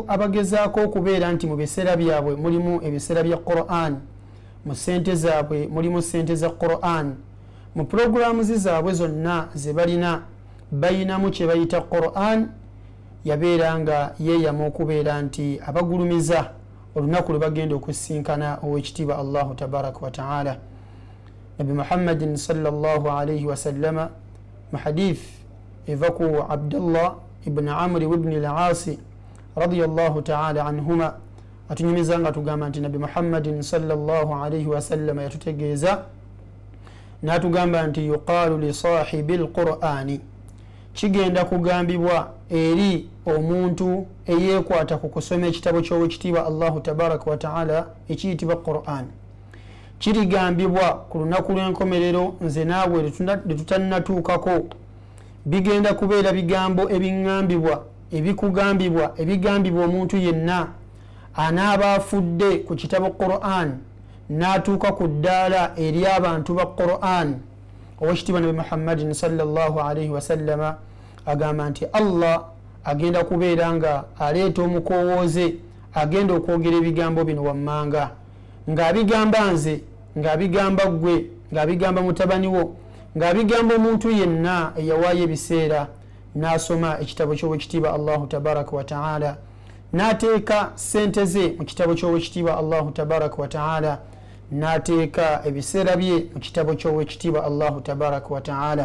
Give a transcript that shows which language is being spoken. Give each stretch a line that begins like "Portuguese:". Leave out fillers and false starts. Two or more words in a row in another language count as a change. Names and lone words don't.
Ganda: abagezaako okubeera nti mu biseera byabwe mulimu ebiseera bya Qur'an, mu ssente zaabwe mulimu ssente za Qur'an, mu puroguramu zaabwe zonna ze balina bayinamu kye bayita Qur'an, yabeera nga yeeyama okubeera nti abagulumiza olunaku lwe bagenda okusinkana owekitiibwa
Arabic: الله تبارك وتعالى. نبي محمد صلى الله عليه وسلم
Ganda: mu hadith eva ku Abdullah ibn Amr ibn al-Aasi
Arabic: رضي الله تعالى عنهما
Ganda: atunyumiza nga tugamba nti
Arabic: نبي محمد صلى الله عليه وسلم
Ganda: yatutegeeza n'atugamba nti
Arabic: يقال لصاحب القرآن,
Ganda: kigenda kugambibwa eri omuntu eyeekwata ku kusoma ekitabo ky'owekitiibwa
Arabic: الله تبارك وتعالى
Ganda: ekiyitibwa Qur'an. kirigambibwa ku lunaku lw'enkomerero, nze naawe letutannatuukako. bigenda kubeera bigambo ebiŋŋambibwa, ebikugambibwa, ebigambibwa omuntu yenna anaaba afudde ku kitabo Qur'an n'atuuka ku ddaala eri abantu ba Qur'an. owekitiibwa
Arabic: نبي محمد صلى الله عليه وسلم
Ganda: agamba nti Allah agenda kubeera nga aleeta omukowooze, agenda okwogera ebigambo bino wammanga, ng'abigamba nze, ng'abigamba ggwe, ng'abigamba mutabani wo, ng'abigamba omuntu yenna eyawaayo ebiseera n'asoma ekitabo ky'owekitiibwa
Arabic: الله تبارك وتعالى,
Ganda: n'ateeka ssente ze mu kitabo ky'owekitiibwa
Arabic: الله تبارك وتعالى,
Ganda: n'ateeka ebiseera bye mu kitabo ky'owekitiibwa
Arabic: الله تبارك وتعالى.